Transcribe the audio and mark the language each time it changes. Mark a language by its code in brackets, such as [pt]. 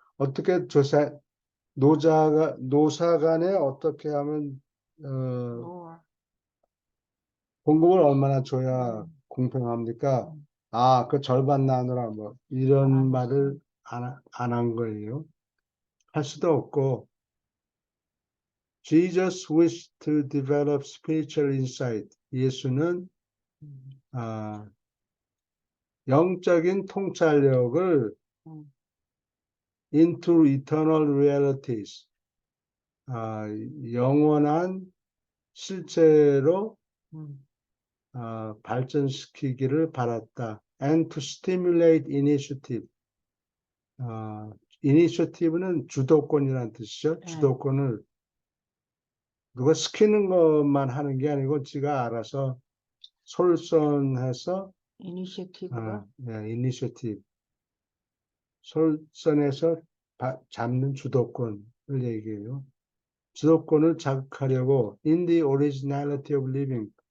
[ko] 어떻게 노사 간에 어떻게 하면 공급을 얼마나 줘야 공평합니까? 그 절반 나누라 뭐 이런 말을 안 한 거예요. 할 수도 없고. [en] Jesus wished to develop spiritual insight. [ko] 예수는 영적인 통찰력을 [en] into eternal realities, [ko] 영원한 실체로 발전시키기를 바랐다. [en] And to stimulate initiative. [ko] initiative는 주도권이라는 뜻이죠. 네. 주도권을 누가 시키는 것만 하는 게 아니고 지가 알아서 솔선해서 이니셔티브가 [en] initiative. [ko] 솔선해서 잡는 주도권을 얘기해요. 주도권을 자극하려고 [en] in the originality of living.